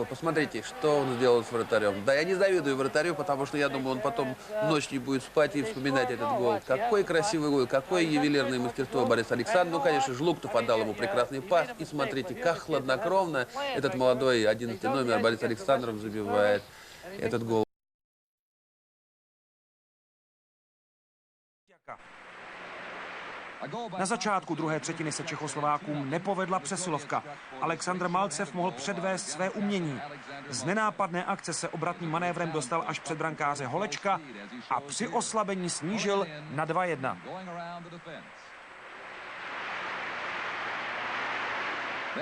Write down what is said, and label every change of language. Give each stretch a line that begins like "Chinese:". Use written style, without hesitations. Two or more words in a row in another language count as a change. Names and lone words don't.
Russian: Посмотрите, что он сделал с вратарем. Да, я не завидую вратарю, потому что я думаю, он потом ночь не будет спать и вспоминать этот гол. Какой красивый гол, какое ювелирное мастерство Бориса Александрова. Ну, конечно, Жлуктов отдал ему прекрасный пас. И смотрите, как хладнокровно этот молодой 11-й номер Борис Александров забивает этот гол.
Czech: Na začátku druhé třetiny se Čechoslovákům nepovedla přesilovka. Aleksandr Malcev mohl předvést své umění. Z nenápadné akce se obratným manévrem dostal až před brankáře Holečka a při oslabení snížil na 2-1.